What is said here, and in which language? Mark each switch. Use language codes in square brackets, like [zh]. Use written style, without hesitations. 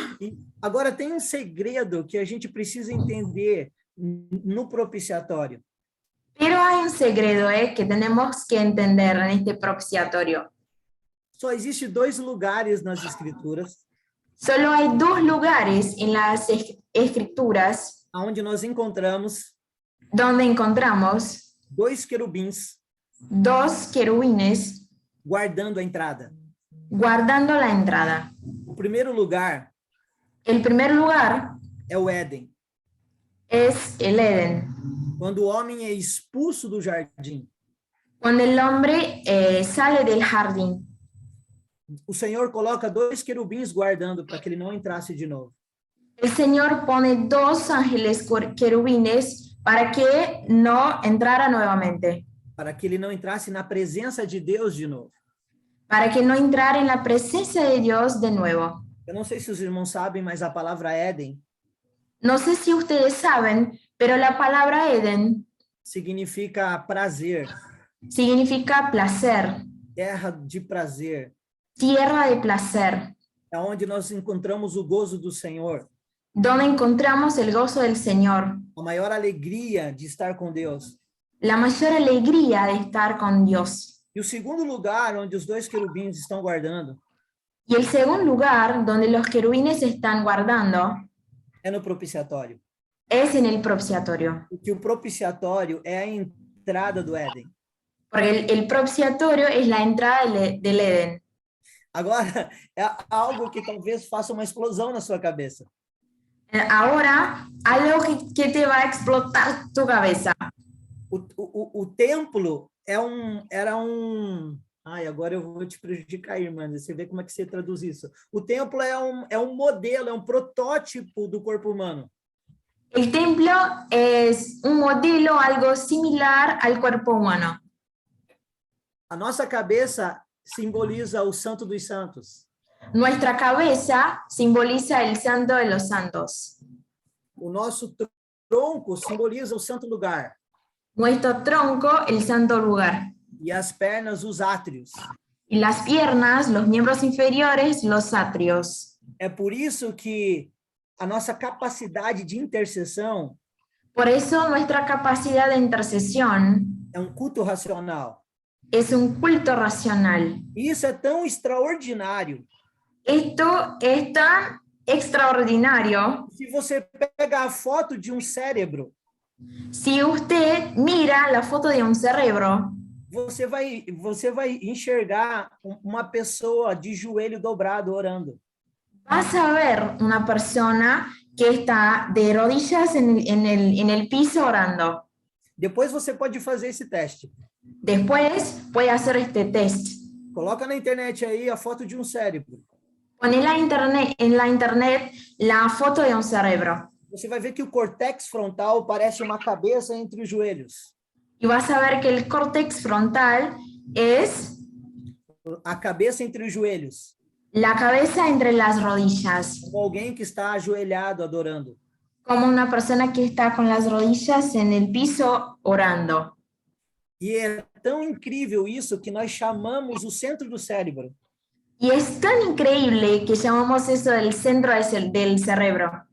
[pt] E agora tem um segredo que a gente precisa entender no propiciatório. [es] Pero hay un segredo que tenemos que entender en este propiciatorio. [pt] Só existe 2 lugares nas escrituras [es] Solo hay 2 lugares en las escrituras [pt] onde nós encontramos [es] donde encontramos [pt] 2 querubins [es] 2 querubines [pt] guardando a entrada. [es] guardando la entrada. [pt] O primeiro lugar [es] El primer lugar [pt] é o Éden, [es] es el Edén, [pt] quando o homem é expulso do jardim. [es] cuando el hombre sale del jardín. [pt] O Senhor coloca 2 querubins guardando para que ele não entrasse de novo. [es] El Señor pone 2 ángeles querubines para que no entrara nuevamente, [pt] Para que ele não entrasse na presença de Deus de novo. [es] para que no entrara en la presencia de Dios de nuevo. [pt] Eu não sei se os irmãos sabem, mas a palavra Éden [es] No sé si ustedes saben, pero la palabra Edén [pt] significa prazer, [es] significa placer, [pt] terra de prazer. [es] tierra de placer, [pt] É onde nós encontramos o gozo do Senhor, [es] donde encontramos el gozo del Señor, [pt] a maior alegria de estar com Deus. [es] la mayor alegría de estar con Dios. [pt] E o segundo lugar onde os 2 querubins estão guardando [es] Y el segundo lugar donde los querubines están guardando [pt] é no propiciatório. [es] es en el propiciatorio, [pt] Porque o propiciatório é a entrada do Éden. [es] porque el propiciatorio es la entrada del Edén. [pt] Agora, é algo que talvez faça uma explosão na sua cabeça. [es] Ahora, algo que te va a explotar tu cabeza. [pt] O templo era um... Ai, agora eu vou te prejudicar, irmã. Você vê como é que você traduz isso. O templo é um modelo, é um protótipo do corpo humano. [es] El templo es un modelo, algo similar al cuerpo humano. [pt] A nossa cabeça simboliza o Santo dos Santos. [es] Nuestra cabeza simboliza el santo de los santos. [pt] O nosso tronco simboliza o santo lugar. [es] Nuestro tronco, el santo lugar. [pt] E as pernas, os átrios. [es] Y las piernas, los miembros inferiores, los atrios. [pt] É por isso que a nossa capacidade de intercessão [es] Por eso nuestra capacidad de intercesión [pt] é um culto racional. [es] es un culto racional. [pt] E isso é tão extraordinário. [es] Esto es tan extraordinario. [pt] Se você pega a foto de um cérebro, [es] Si usted mira la foto de un cerebro, [pt] você vai enxergar uma pessoa de joelho dobrado orando. [es] vas a ver una persona que está de rodillas en el piso orando. [pt] Depois você pode fazer esse teste. [es] Después puede hacer este test. [pt] Coloca na internet aí a foto de um cérebro. [es] Pone en la internet la foto de un cerebro. [pt] você vai ver que o córtex frontal parece uma cabeça entre os joelhos. [es] y vas a ver que el córtex frontal es [pt] A cabeça entre os joelhos. [es] la cabeza entre las rodillas, [pt] Como alguém que está ajoelhado adorando. [es] como una persona que está con las rodillas en el piso orando. [pt] E é tão incrível isso que nós chamamos o centro do cérebro [es] Y es tan increíble que llamamos eso del centro del cerebro,